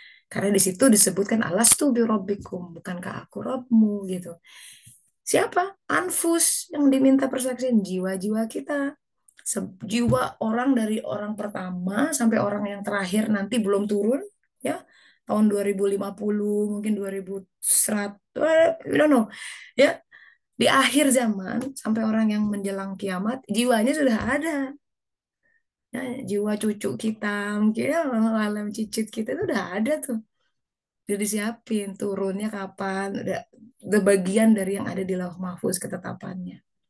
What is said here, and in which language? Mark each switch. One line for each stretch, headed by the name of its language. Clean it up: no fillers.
Indonesian: Karena di situ disebutkan
Arabic: alastu birabbikum,
Indonesian: bukankah aku Rabbmu gitu. Siapa? Anfus yang diminta persaksian, jiwa-jiwa kita. Jiwa orang dari orang pertama sampai orang yang terakhir nanti belum turun, ya. Tahun 2050, mungkin 2100,
English: I don't know.
Indonesian: Ya, di akhir zaman sampai orang yang menjelang kiamat, jiwanya sudah ada. Ya, jiwa cucu kita, mungkin ya, alam cicit kita itu udah ada tuh. Udah disiapin turunnya kapan, udah bagian dari yang ada di Lauh Mahfuz ketetapannya.